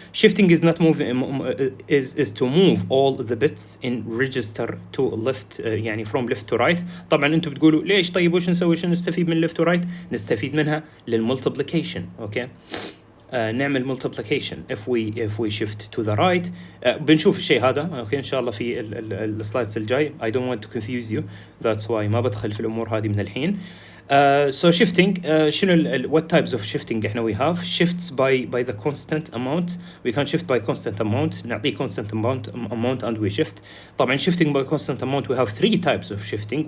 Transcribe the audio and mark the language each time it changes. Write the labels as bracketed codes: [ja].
[en] Shifting is not moving, is to move all the bits in register to left, [ar] يعني [en] from left to right. [ar] طبعا انتم بتقولوا ليش طيب وش نسوي؟ شو نستفيد من [en] left to right؟ [ar] نستفيد منها للمultiplication. [en] Okay. [ar] نعمل [en] multiplication if we shift to the right. [ar] بنشوف الشيء هذا اوكي ان شاء الله في السلايدز الجاي. [en] I don't want to confuse you, that's why [ar] ما بدخل في الامور هذه من الحين. [en] So shifting, [ar] شنو [en] what types of shifting [ar] احنا [en] we have? Shifts by the constant amount. We can shift by constant amount. [ar] نعطيه [en] constant amount and we shift. [ar] طبعا [en] shifting by constant amount we have three types of shifting.